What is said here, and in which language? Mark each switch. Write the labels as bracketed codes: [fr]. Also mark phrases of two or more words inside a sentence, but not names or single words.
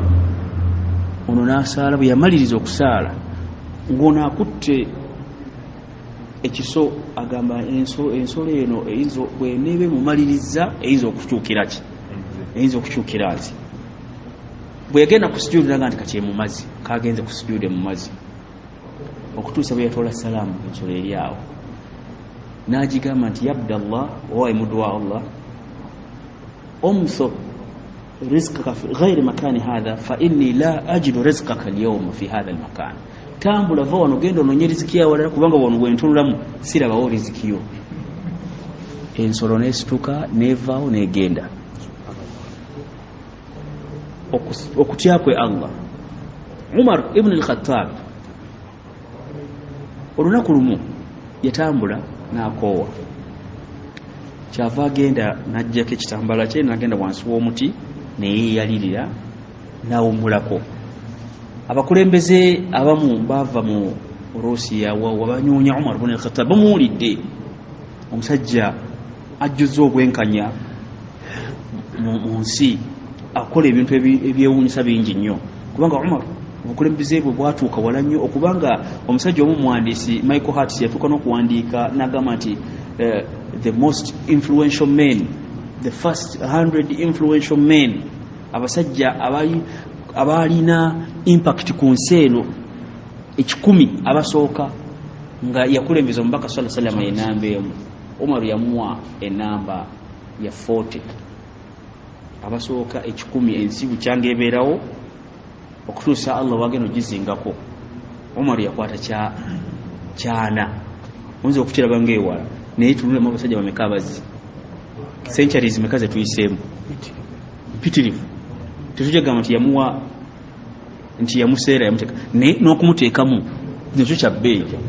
[lg] ono n'asaala bwe yamaliriza okusaala ng'ono akutte ekiso agamba ensolo eno eyinza bweneebe mumaliriza eyinza okukyukira ki eyinza okukyukira nti bwe yagenda ku sujuudi naga nti kati mu mazzi kagenze ku sujuudi mu mazzi okutuusa bwe yatoola salaamu ensolo eri awo n'agigamba nti ya Abdallah owaye muddu wa Allah [ar] امض رزقك في غير مكاني هذا فإني لا أجد رزقك اليوم في هذا المكان [lg] tambula va wano genda ononye riziki yawe walala kubanga wano bwentunulamu sirabawo riziki yo ensolo n'esituka n'evaawo n'egenda okutya kwe Allah Umar ibn al-Khattab olunaku lumu yatambula n'akoowa kyava agenda n'ajjako ekitambala kye n'agenda wansi w'omuti neyeeyalirira n'awummulako abakulembeze abamu baava mu Rusiya wabanyoonya Umar ibn al-Khattab bamuwulidde omusajja ajjuzza obwenkanya mu nsi akola ebintu ebyewuunyisa bingi nnyo kubanga Umar obukulembeze bwe bwatuuka wala nnyo okubanga omusajja omu muwandiisi Michael Hart yatuuka n'okuwandiika n'agamba nti [en] the most influential men, the first 100 influential men, [lg] abasajja abalina impact ku nsi eno 10 abasooka nga yakulembeza omubaka [ar] صلى الله عليه وسلم [lg] enamba emu Umar yamuwa enamba ya 40 abasooka 10 ensi bukyanga ebeerawo okutuusa Allah wagenda ogizingako. Omar yakwata kyana oyinza okukiraba ngaewala naye tunulemu abasajja bameka abazzi centuries meka ze tuyiseemu mpitirivu tetujagamba nti yamuwa nti yamuseera yamuteeka naye n'okumuteekamu nekyo kya bbeeyi.